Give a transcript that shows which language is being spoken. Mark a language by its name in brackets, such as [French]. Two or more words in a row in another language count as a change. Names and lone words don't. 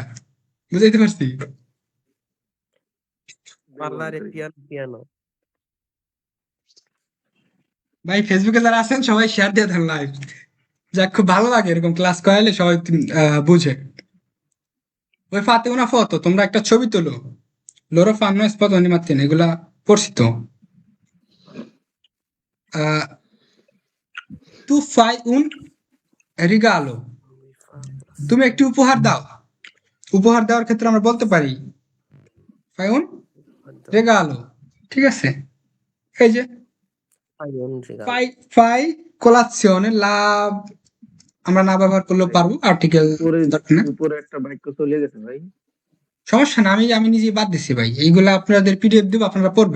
[Bangla] বুঝাইতে পারছি? পার্লারে পিয়ানো পিয়ানো। ভাই ফেসবুকে যারা আছেন সবাই শেয়ার দিয়ে দেন লাইভ। যাক, খুব ভালো লাগে এরকম ক্লাস করাইলে সবাই বুঝে। ওই ফাতে [Italian] una foto, [Bangla] তোমরা একটা ছবি তোলো। [Italian] Loro fanno spot ogni mattina, [Bangla] এগুলা পড়ছি তো। [Italian] Tu fai un regalo, [Bangla] তুমি একটি উপহার দাও। উপহার দেওয়ার ক্ষেত্রে আমরা বলতে পারি [Italian] fai un regalo, [Bangla] ঠিক আছে? এই যে ফাই ফাই colazione, লাভ আমরা না ব্যবহার করলেও পারবো, আর্টিকেল দরকার না। উপরে একটা বাক্য চলে গেছে ভাই, সমস্যা না, আমি নিজে বাদ দিছি ভাই। এইগুলা আপনাদের পিডিএফ দেবো, আপনারা পড়বেন।